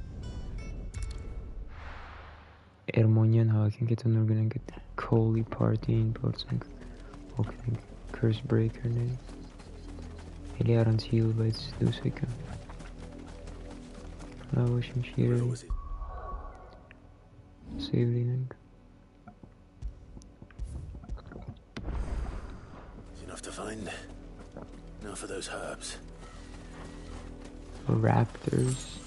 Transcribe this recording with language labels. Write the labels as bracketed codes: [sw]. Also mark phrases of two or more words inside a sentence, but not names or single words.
[hy] Էրմոնիան հավաքենք հետո նոր գնանք այդ Քոլի Պարտիին փորձենք օգնենք Curse Breaker-ների էլի առանց heal բայց դուս եկա լավ ոչ ինչ երևի save լինենք [en] Enough to find. Now for those herbs. Raptors.